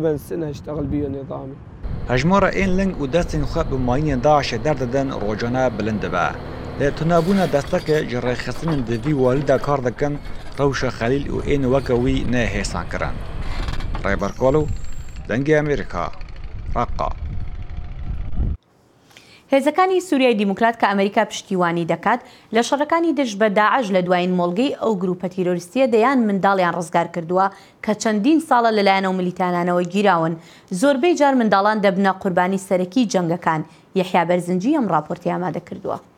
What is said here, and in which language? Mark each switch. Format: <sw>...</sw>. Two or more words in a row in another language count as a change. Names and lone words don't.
<ku>Hejmara ên ling û destên xwe bi mayînên Daişê derdidin rojane bilind dibe. Lê tunebûna destekê ji rêxistinên di vî walî de kar dikin rewşa Xelîl û ên weke wî ne hêsan kirin. Rêberkol û dengê Amerîka Raqqa.</ku> <ckb>هێزەکانی سووریای دیموکرات کە ئەمریکا پشتیوانی دەکات لە شەڕەکانی دژ بە داعش لە دوایین مۆڵگەی ئەو گروپە تیرۆریستیە دەیان منداڵیان ڕزگار کردووە کە چەندین ساڵە لەلایەنەوە ملیتانانەوە گیراون. زۆربەی جار منداڵان دەبنە قوربانی سەرەکی جەنگەکان. یەحیا بەرزنجی ئەم راپۆرتی ئامادە کردووە.</ckb>